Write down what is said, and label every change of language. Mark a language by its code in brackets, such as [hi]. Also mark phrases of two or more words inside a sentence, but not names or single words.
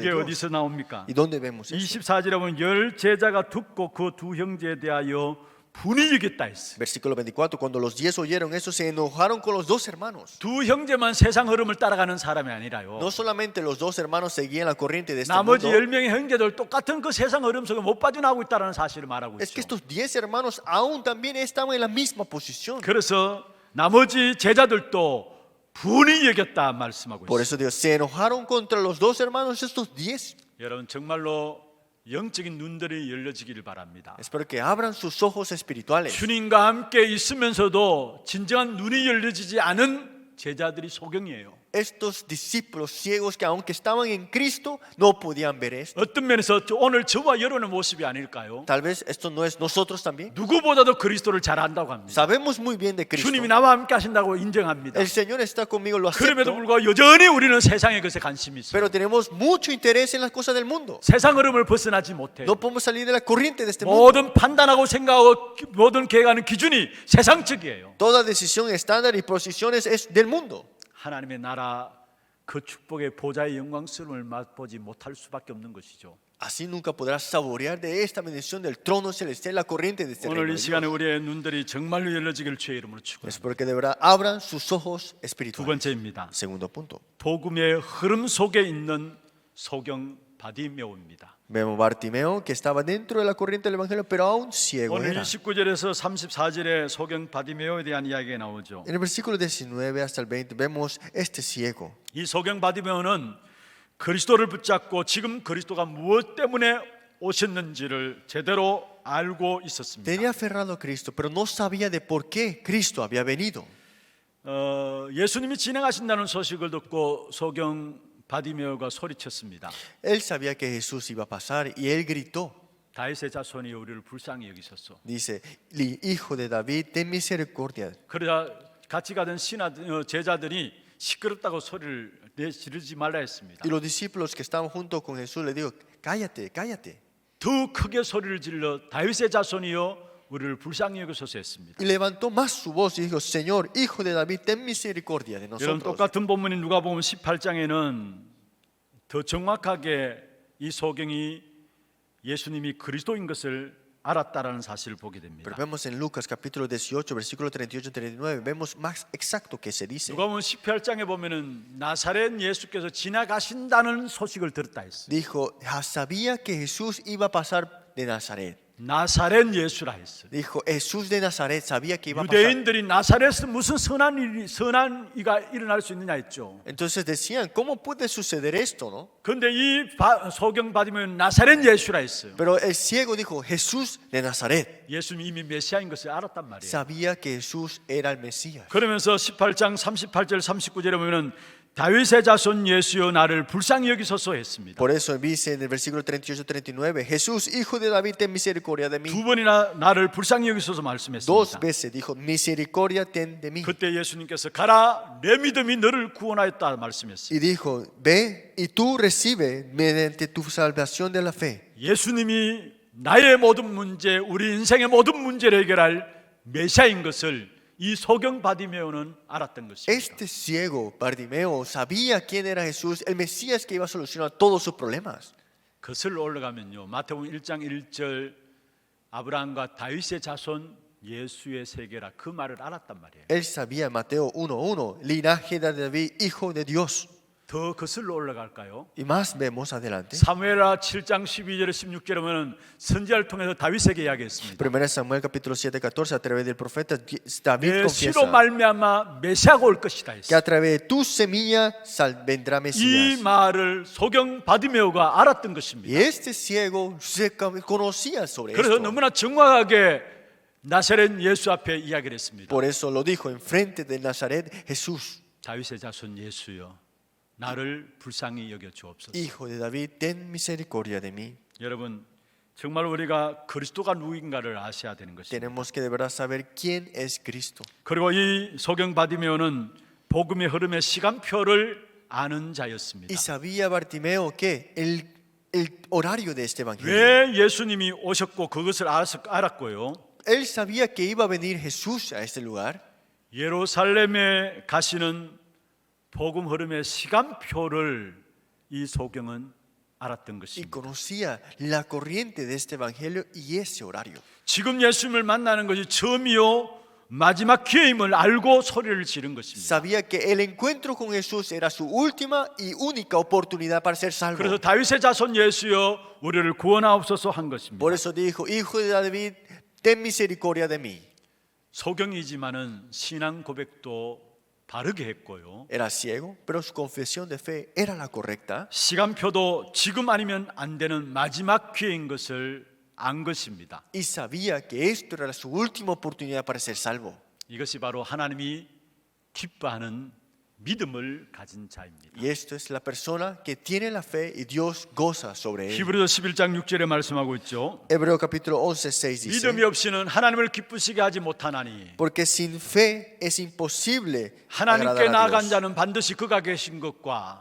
[ko] 그게 [es] Dios. [ko] 어디서 나옵니까? [es] ¿Y dónde vemos eso? [ko] 24절에 보면 열 제자가 듣고 그 두 형제에 대하여 분이 여겼다 했어요. [es] Versículo 24, cuando los 10 oyeron eso, se enojaron con los dos hermanos. [ko] 두 형제만 세상 흐름을 따라가는 사람이 아니라요. [es] No solamente los dos hermanos seguían la corriente de este [ko] 나머지 [es] mundo, [ko] 10명의 형제들 똑같은 그 세상 흐름 속에 못 빠져나오고 있다는 사실을 말하고 [es] es que [ko] 있죠. [es] estos 10 hermanos aún también estaban en la misma posición. [ko] 그래서 나머지 제자들도 분이 여겼다 말씀하고 [es] Por [ko] 있어요. [es] eso Dios se enojaron contra los dos hermanos, estos 10. [ko] 여러분 정말로 영적인 눈들이 열려지기를 바랍니다. [es] Espero que abran sus ojos espirituales. [ko] 주님과 함께 있으면서도 진정한 눈이 열려지지 않은 제자들이 소경이에요. [es] Estos discípulos ciegos que aunque estaban en Cristo, no podían ver esto. [ko] 어떤 면에서 오늘 저와 여러분의 모습이 아닐까요? [es] Tal vez esto no es nosotros también. [ko] 누구보다도 그리스도를 잘 안다고 합니다. [es] Sabemos muy bien de Cristo. [ko] 주님이 나와 함께 하신다고 인정합니다. [es] El Señor está conmigo, lo [ko] 그럼에도 [es] acepto. [ko] 불구하고 여전히 우리는 세상의 것에 관심이 있어요. [es] Pero tenemos mucho interés en las cosas del mundo. [ko] 세상 흐름을 벗어나지 못해요. [es] No podemos salir de la corriente de este mundo. [ko] 모든 판단하고 생각하고 모든 계획하는 기준이 세상적이에요. [es] Toda decisión estándar y posiciones es del mundo. [ko] 하나님의 나라 그 축복의 보좌의 영광스러움을 맛보지 못할 수밖에 없는 것이죠. [es] Así nunca podrás saborear de esta bendición del trono celestial, la corriente de este [ko] 오늘 [es] reino [ko] 이 [es] de [ko] 시간에 [es] Dios. [ko] 우리의 눈들이 정말로 열려지길 주의 이름으로 축원합니다. [es] Espero que de verdad abran sus ojos [ko] 두 [es] espirituales. [ko] 번째입니다. [es] Segundo punto. [ko] 복음의 흐름 속에 있는 소경 바디메오입니다. [es] Vemos Bartimeo que estaba dentro de la corriente del evangelio, pero aún ciego [ko] 오늘 [es] era. [ko] 29절에서 34절에 소경 바디메오에 대한 이야기가 나오죠. [es] En el versículo 19 hasta el 20 vemos este ciego. [ko] 이 소경 바디메오는 그리스도를 붙잡고 지금 그리스도가 무엇 때문에 오셨는지를 제대로 알고 있었습니다. [es] Tenía aferrado a Cristo, pero no sabía de por qué Cristo había venido. [ko] 예수님이 진행하신다는 소식을 듣고 소경 바디메오가 소리쳤습니다. [es] Él sabía que Jesús iba a pasar y él gritó. [ko] 다윗의 자손이 우리를 불쌍히 여기셨소. [es] Dice, hijo de David, ten misericordia. [ko] 그러자 같이 가던 제자들이 시끄럽다고 소리를 지르지 말라 했습니다. [es] Y los discípulos que estaban junto con Jesús le dijo, cállate, cállate. [ko] 더 크게 소리를 질러 다윗의 자손이여 우리를 불쌍히 여기소서 했습니다. [es] Y levantó más su voz y dijo, Señor, hijo de David, ten misericordia de [ko] 여러분, [es] nosotros. [ko] 똑같은 본문이 누가복음 18장에는 더 정확하게 이 소경이 예수님이 그리스도인 것을 알았다라는 사실을 보게 됩니다. [es] Pero vemos en Lucas capítulo 18, versículo 38-39, vemos más exacto que se dice. [ko] 누가복음 18장에 보면은 나사렛 예수께서 지나가신다는 소식을 들었다 했어요. [es] Dijo, sabía que Jesús iba a pasar de Nazaret. [ko] 나사렛 예수라 했어요. [es] Dijo, Jesús de Nazaret sabía que iba a pasar. [ko] 유대인들이 나사렛에 무슨 선한 이가 일어날 수 있느냐 했죠. [es] Entonces decían, ¿cómo puede suceder esto, no? [ko] 그런데 이 소경 받으면 나사렛 예수라 했어요. [es] Pero el ciego dijo, Jesús de Nazaret. [ko] 예수님이 이미 메시아인 것을 알았단 말이에요. [es] Sabía que Jesús era el Mesías. [ko] 그러면서 18장 38절 39절에 보면은 다윗의 자손 예수여 나를 불쌍히 여기소서 했습니다. [es] Por eso dice en el versículo 38-39, Jesús, hijo de David, ten misericordia de mí. [ko] 두 번이나 나를 불쌍히 여기소서 [es] Dos [ko] 말씀했습니다. [es] veces dijo, misericordia ten de mí. [ko] 그때 예수님께서 가라 내 믿음이 너를 구원하였다 말씀했습니다. [es] Y dijo, ve y tú recibe mediante tu salvación de la fe. [ko] 예수님이 나의 모든 문제, 우리 인생의 모든 문제를 해결할 메시아인 것을 이 소경 바디메오는 알았던 것입니다. [es] Este ciego, Bartimeo, sabía quién era Jesús, el Mesías que iba a solucionar todos sus problemas. [ko] 그슬 올라가면요 마태복음 1장 1절 아브라함과 다윗의 자손 예수의 세계라 그 말을 알았단 말이에요. [es] Él sabía en Mateo 1:1, linaje de David, hijo de Dios. [ko] 더 거슬러 올라갈까요? [es] Y más vemos adelante. [ko] 사무엘하 7장 12절에 16절에 보면 선지자를 통해서 다윗에게 이야기했습니다. [es] 1 Samuel capítulo 7:14, a través del profeta David [ko] 내 씨로 [es] confiesa [ko] 말미암아 메시아가 올 것이다 [es] que [ko] 했어요. [es] a través de tu semilla vendrá [ko] 이 [es] Mesías. [ko] 말을 소경 바디메오가 알았던 것입니다. [es] Y este ciego se conocía sobre [ko] 그래서 [es] esto. [ko] 너무나 정확하게 나사렛 예수 앞에 이야기를 했습니다. [es] Por eso lo dijo enfrente de Nazaret, Jesús, [ko] 다윗의 자손 예수여 나를 불쌍히 여겨 주옵소서. [es] hijo de David, ten misericordia de mí. [ko] 여러분 정말 우리가 그리스도가 누구인가를 아셔야 되는 것입니다. [es] Tenemos que de verdad saber quién es Cristo. [ko] 그리고 이 소경 바디메오는 복음의 흐름의 시간표를 아는 자였습니다. [es] Y sabía Bartimeo que el horario de este evangelio. [ko] 왜 예수님이 오셨고 그것을 알았고요. [es] Él sabía que iba a venir Jesús a este lugar. [ko] 예루살렘에 가시는 복음 흐름의 시간표를 이 소경은 알았던 [es] Y [ko] 것입니다. [es] conocía la corriente de este evangelio y ese horario. [ko] 지금 예수님을 만나는 것이 처음이요 마지막 기회임을 알고 소리를 지른 것입니다. [es] Sabía que el encuentro con Jesús era su última y única oportunidad para ser salvo. [ko] 그래서 다윗의 자손 예수여 우리를 구원하옵소서 한 것입니다. [es] Por eso dijo, hijo de David, ten misericordia de mí. [ko] 소경이지만은 신앙 고백도 바르게 했고요. [es] Era ciego, pero su confesión de fe era la correcta. [ko] 시간표도 지금 아니면 안 되는 마지막 기회인 것을 안 것입니다. [es] Y sabía que esto era su última oportunidad para ser salvo. [ko] 이것이 바로 하나님이 기뻐하는 믿음을 가진 자입니다. [es] Y esto es la persona que tiene la fe y Dios goza sobre él. [ko] 히브리서 11장 6절에 말씀하고 있죠. [es] Hebreo capítulo 11:6 dice, [ko] 믿음이 없이는 하나님을 기쁘시게 하지 못하나니 [es] porque sin fe es imposible [ko] 하나님께 [es] agradar a [ko] 나아간 [es] Dios. [ko] 자는 반드시 그가 계신 것과